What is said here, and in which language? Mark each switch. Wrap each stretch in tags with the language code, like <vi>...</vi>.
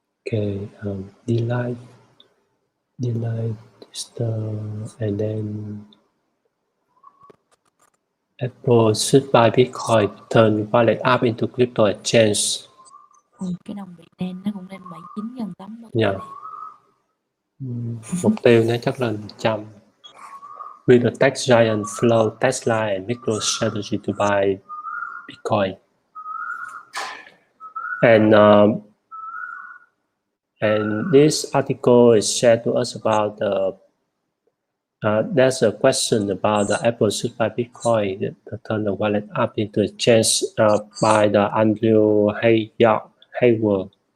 <en>Okay, T.e.l.e.g.r.a.m, and then Apple should buy Bitcoin, turn wallet app into crypto exchange.</en> <vi>Cái đồng Bitcoin nó cũng lên 79 gần 80. Yeah. Mục tiêu nó chắc là 100.</vi> <en>With the tech giant flow Tesla and MicroStrategy to buy Bitcoin. And this article is shared to us about there's a question about the Apple should buy Bitcoin to turn the wallet app into exchange by the Andrew Hayward.</en>